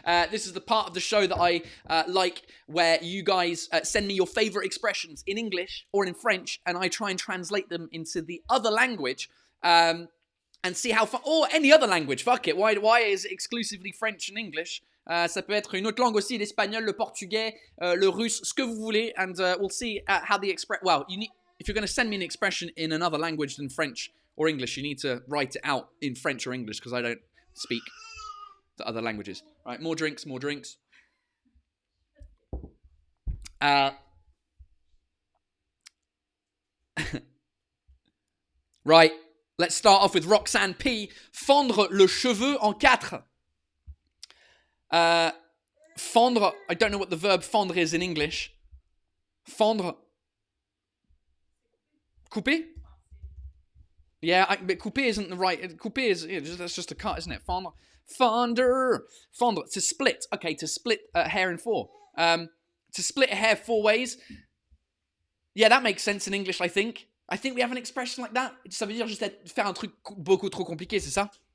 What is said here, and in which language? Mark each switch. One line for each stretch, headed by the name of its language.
English: This is the part of the show that I like, where you guys send me your favorite expressions in English or in French, and I try and translate them into the other language, and see how far, or any other language. Fuck it. Why is it exclusively French and English?
French: Ça peut être une autre langue aussi, l'espagnol, le portugais, le russe, ce que vous voulez,
English: and we'll see how the express. Well, if you're going to send me an expression in another language than French or English, you need to write it out in French or English, because I don't speak the other languages. Right, more drinks. Right, let's start off with Roxanne P.
French: Fondre le cheveu en 4.
English: Fondre, I don't know what the verb fondre is in English. Fondre. Couper? Yeah, but couper isn't the right. Couper is, that's just a cut, isn't it? Fondre. Fondre, to split. Okay, to split hair in 4. To split a hair 4 ways. Yeah, that makes sense in English, I think. I think we have an expression like that.
French: Ça veut dire juste faire un truc beaucoup trop compliqué, c'est ça?